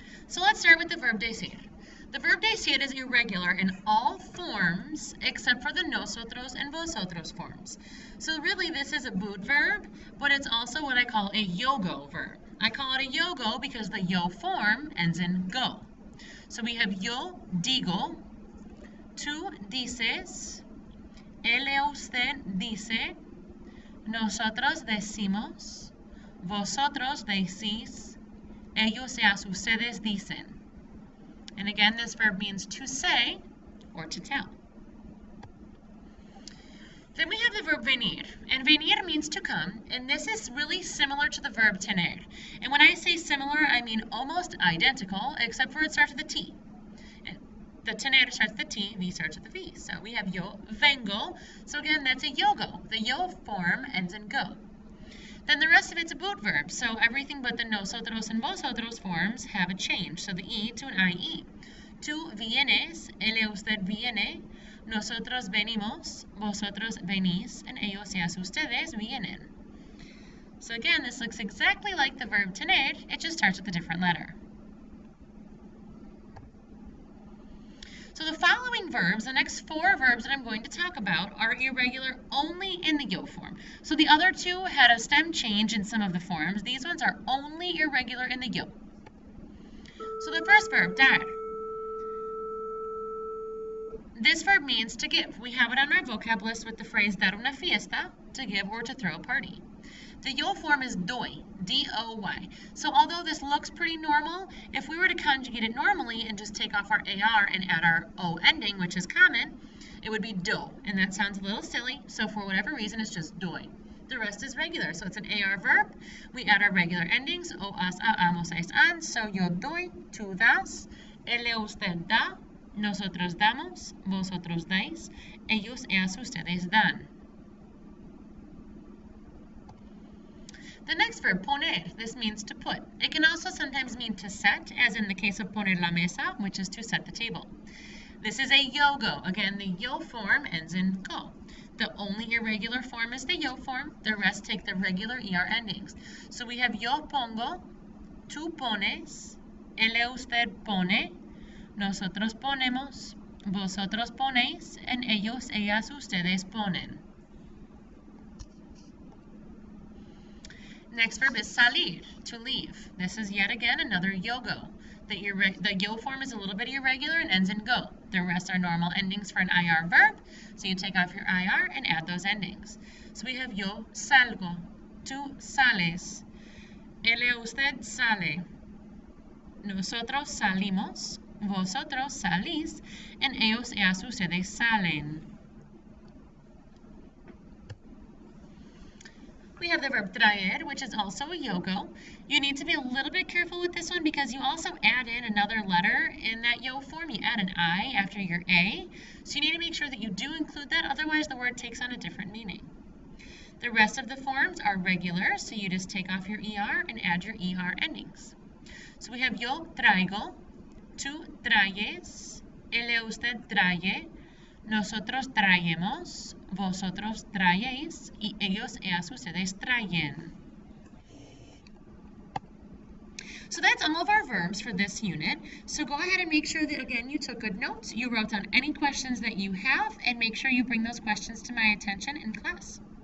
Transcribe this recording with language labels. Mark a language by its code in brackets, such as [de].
[en] So let's start with the verb decir. The verb decir is irregular in all forms except for the nosotros and vosotros forms. So really this is a boot verb, but it's also what I call a yogo verb. I call it a yogo because the yo form ends in go. So we have [es] yo digo, tú dices, él o usted dice, nosotros decimos, vosotros decís, ellos y ustedes dicen. [en] And again, this verb means to say or to tell. Then we have the verb venir, and venir means to come, and this is really similar to the verb tener. And when I say similar, I mean almost identical, except for it starts with a T. The tener starts with the T, V starts with the V. So we have yo vengo, so again, that's a yogo. The yo form ends in go. Then the rest of it's a boot verb, so everything but the nosotros and vosotros forms have a change. So the E to an IE. [es] Tú vienes, él y usted viene, nosotros venimos, vosotros venís, and ellos y ustedes vienen. [en] So again, this looks exactly like the verb tener, it just starts with a different letter. So the following verbs, the next 4 verbs that I'm going to talk about, are irregular only in the yo form. So the other 2 had a stem change in some of the forms. These ones are only irregular in the yo. So the first verb, dar. This verb means to give. We have it on our vocab list with the phrase [es] dar una fiesta, [en] to give or to throw a party. The yo form is doy, D-O-Y. So although this looks pretty normal, if we were to conjugate it normally and just take off our AR and add our O ending, which is common, it would be do. And that sounds a little silly, so for whatever reason, it's just doy. The rest is regular, so it's an AR verb. We add our regular endings, o, as, a, amos, es, an. [es] So yo doy, tú das, él y usted da, nosotros damos, vosotros dais, ellos y ustedes dan. [en] The next verb, poner, this means to put. It can also sometimes mean to set, as in the case of [es] poner la mesa, [en] which is to set the table. This is a yogo. Again, the yo form ends in go. The only irregular form is the yo form. The rest take the regular ER endings. So we have [es] yo pongo, tú pones, él y usted pone, nosotros ponemos, vosotros ponéis, and ellos, ellas, ustedes ponen. [en] Next verb is salir, to leave. This is yet again another yogo. The yo form is a little bit irregular and ends in go. The rest are normal endings for an IR verb, so you take off your IR and add those endings. So we have [es] yo salgo, tú sales, él y usted sale, nosotros salimos, vosotros salís, and ellos y ustedes salen. [en] We have the verb traer, which is also a yogo. You need to be a little bit careful with this one because you also add in another letter in that yo form. You add an I after your A. So you need to make sure that you do include that, otherwise the word takes on a different meaning. The rest of the forms are regular, so you just take off your ER and add your ER endings. So we have [es] yo traigo, tú traes, él y usted trae, nosotros traemos, vosotros traéis, y ellos y ustedes traen. [en] So that's all of our verbs for this unit. So go ahead and make sure that, again, you took good notes, you wrote down any questions that you have, and make sure you bring those questions to my attention in class.